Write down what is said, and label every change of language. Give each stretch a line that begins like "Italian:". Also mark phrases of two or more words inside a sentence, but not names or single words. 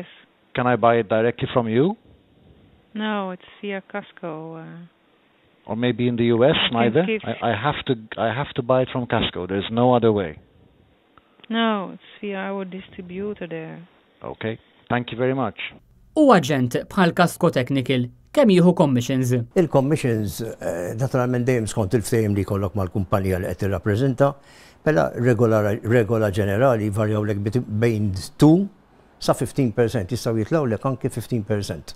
English: Can I buy it directly from you? No, it's via Casco. Or maybe in the US, neither? I have to buy it from Casco. There's no other way. No, it's via our distributor there. Okay. Thank you very much.
Maltese: U aġent bħal Casco Technical kemm jieħu commissions? Il-commissions naturalment dejjem skont il-ftehim li jkollok mal-kumpanija li qed tirrappreżenta, mela regola ġenerali varjawlek bejn 2 sa 15%, jistgħu jitlawlek anke 15%.